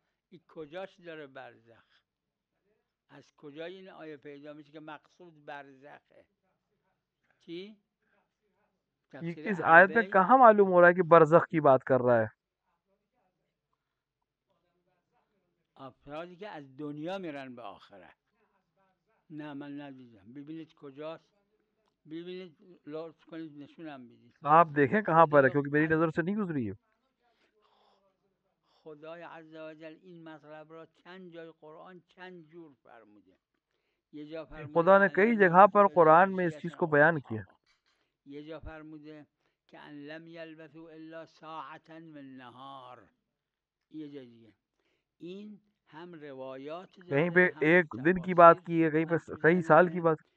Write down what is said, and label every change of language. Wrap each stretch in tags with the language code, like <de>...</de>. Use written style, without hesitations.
<fa>این کجاش داره برزخ؟ از کجا این آیه پیدا میشه که مقصود برزخه؟ چی؟</fa> <ur>یہ تفسیر اس آیت میں اهل بیت کہاں معلوم ہو رہا ہے کہ برزخ کی بات کر رہا ہے؟</ur> <fa>افرادی که از دنیا میرن به آخرت. نه من ندیدم. ببینید کجاست، ببینید لطف کنید نشونم بدید.</fa> <ur>آپ دیکھیں کہاں پر ہے، کیونکہ میری نظر سے نہیں گزری ہے.</ur> <fa>خدای عز و جل این مطلب را چند جای قرآن چند جور فرموده. یه جا فرموده</fa> <ur>خدا نے کئی جگہ پر قرآن میں اس چیز کو بیان کیا.</ur> <fa>یه جا فرموده که</fa> <ar>ان لم یلبثوا الا ساعتا من نهار.</ar> <fa>یه جا دیگه این</fa> <ur>ہم</ur> <fa>روایات</fa> <ur>کہیں پہ ایک دن کی بات کی ہے، کہیں پہ کئی سال کی بات.</ur>